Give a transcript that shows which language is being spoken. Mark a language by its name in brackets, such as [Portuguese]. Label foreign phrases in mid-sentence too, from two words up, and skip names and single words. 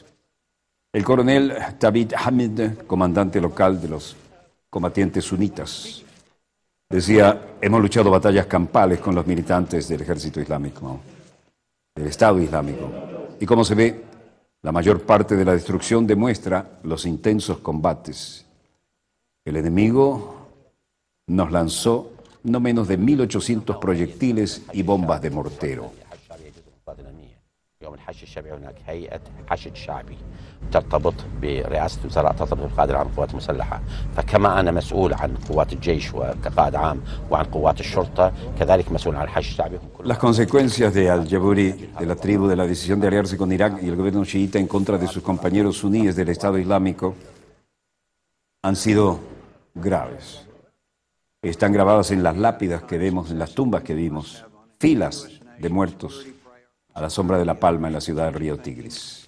[Spanish] El coronel Thabit Hamid, comandante local de los combatientes sunitas, decía: hemos luchado batallas campales con los militantes del ejército islámico, del Estado Islámico, y como se ve, la mayor parte de la destrucción demuestra los intensos combates. El enemigo nos lanzó no menos de 1.800 proyectiles y bombas de mortero. [Arabic] يوم الحشد الشعبي هناك هيئة حشد شعبي ترتبط برئاسة وزراء ترتبط بالقائد العام للقوات المسلحة، فكما أنا مسؤول عن قوات الجيش وكقائد عام وعن قوات الشرطة كذلك مسؤول عن الحشد الشعبي. [Spanish] Las consecuencias de Al-Jaburi, de la tribu, de la decisión de aliarse con Irak y el gobierno chiita en contra de sus compañeros suníes del Estado Islámico han sido graves. Están grabadas en las lápidas que vemos, en las tumbas que vimos, filas de muertos a la sombra de la palma en la ciudad del río Tigris.